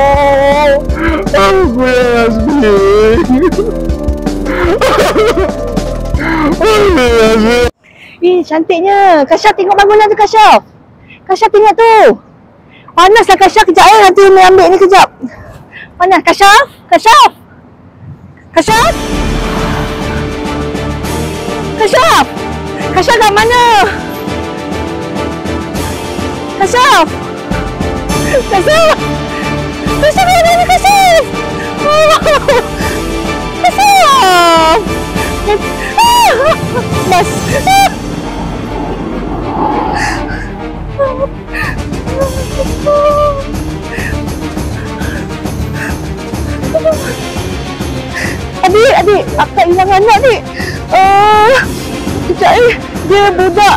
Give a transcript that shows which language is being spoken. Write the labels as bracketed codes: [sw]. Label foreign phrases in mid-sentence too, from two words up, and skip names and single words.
[ms] Aku Yasmin. Mana Yasmin? Cantiknya. Kasya tengok bangunan tu, Kasya. Kasya tengok tu. Panaslah Kasya, kejap nanti ni ambil ni kejap. Panas Kasya? Kasya? Kasya? Kasya? Kasya kat mana? Kasya? Kasya? Kasya kat mana Kasya? Kasya? Mas. Adik, akak hilang anak adik. Sekejap dia budak.